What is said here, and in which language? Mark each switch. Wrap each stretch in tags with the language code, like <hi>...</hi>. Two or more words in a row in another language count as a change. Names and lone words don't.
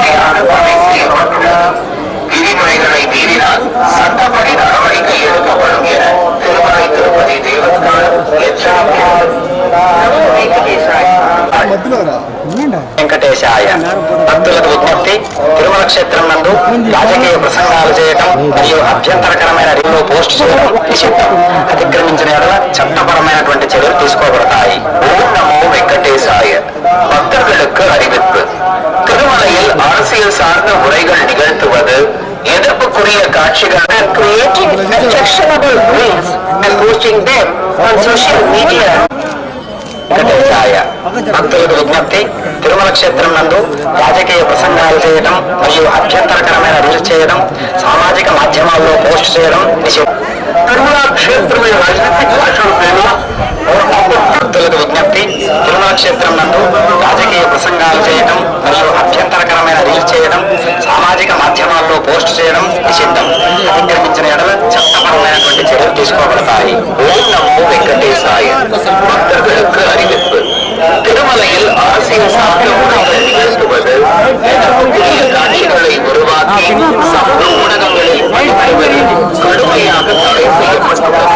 <ta>அனுமதி செய்யப்பட்டுள்ளது. விதிமுறைகளை மீறினால் சட்டப்படி நடவடிக்கை எடுக்கப்படும் என திருமலை திருப்பதி தேவஸ்தானம் எச்சரிக்கிறது.</ta> <te>వెంకటేశాయ. భక్తులకు విజ్ఞప్తి, తిరుమల క్షేత్రం నందు రాజకీయ ప్రసంగాలు చేయడం మరియు అభ్యంతరకరమైన రీతిలో పోస్ట్ చేయడం నిషిద్ధం. అతిక్రమించిన ఎడల చట్టపరమైనటువంటి చర్యలు తీసుకోబడతాయి. ఓం నమో వెంకటేశాయ.</te> <ta>பக்தர்களுக்கு அறிவிப்பு. திருமலையில் அரசியல் சார்ந்த உரைகள் நிகழ்த்துவது, எதிர்ப்புக்குரிய காட்சிகள்</ta> <te>భక్తులకు విజ్ఞప్తి, తిరుమల క్షేత్రం నందు రాజకీయ ప్రసంగాలు చేయడం మరియు అభ్యంతరకరమైన రీల్స్ చేయడం, సామాజిక మాధ్యమాల్లో పోస్ట్ చేయడం నిషేధం. తిరుమల క్షేత్రం భక్తులకు విజ్ఞప్తి, తిరుమల క్షేత్రం నందు రాజకీయ ప్రసంగాలు చేయడం మరియు అభ్యంతరకరమైన రీల్స్ చేయడం, సామాజిక మాధ్యమాల్లో పోస్ట్ చేయడం నిషిద్ధం. అతిక్రమించిన ఎడల చట్టపరమైనటువంటి చర్యలు తీసుకోబడతాయి. ఓం నమో వెంకటేశాయ. భక్తులకు அறிவிப்பு.</te> <ta>திருமலையில் அரசியல் சார்ந்த உரைகள் நிகழ்த்துவது, எதிர்ப்புக்குரிய காட்சிகளை உருவாக்கி சமூக ஊடகங்களில் பதிவிடுவது கடுமையாக தடை செய்யப்பட்டுள்ளது.</ta>